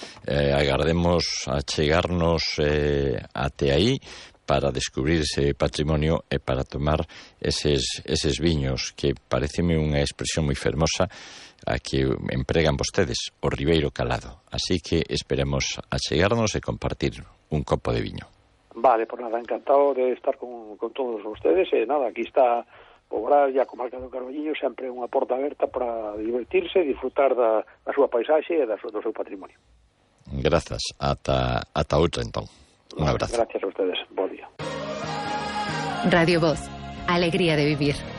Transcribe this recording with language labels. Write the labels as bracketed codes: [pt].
[gl] Agardemos a chegarnos até aí para descubrir ese patrimonio e para tomar eses viños, que pareceme unha expresión moi fermosa a que empregan vostedes, o Ribeiro Calado. Así que esperemos a chegarnos e compartir un copo de viño. Vale, pues nada, encantado de estar con todos vostedes. Aquí está Pobrar e a comarca do Carballiño, sempre unha porta aberta para divertirse, disfrutar da súa paisaxe e do seu patrimonio. Grazas. Ata outra, entón. Un abrazo. [es] Gracias a ustedes. [gl] Bo día. [es] Radio Voz. Alegría de vivir.